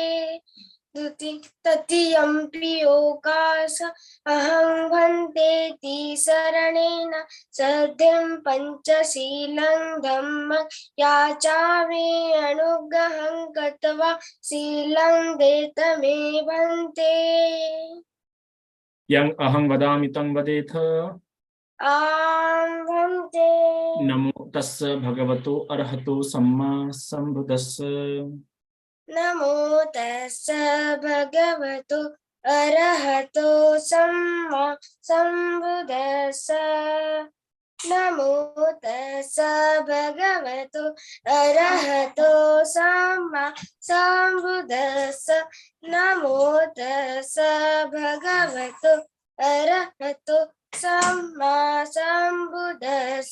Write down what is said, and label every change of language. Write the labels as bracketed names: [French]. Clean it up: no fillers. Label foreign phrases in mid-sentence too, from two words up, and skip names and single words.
[Pali] तृतीयंपि योगास अहं वन्दे तिसरणेन सत्यं पञ्चशीलं धम्मं याचामि अनुग्रहं कृत्वा शीलं देतमेवन्ते यं अहं वदामि तं वदेथ वन्दे नमो तस्स भगवतो अरहतो सम्मा सम्बुद्धस्स नमो तस्स भगवतो अरहतो सम्मा सम्बुद्धस्स नमो तस्स भगवतो अरहतो सम्मा सम्बुद्धस्स नमो तस्स भगवतो अरहतो सम्मा सम्बुद्धस्स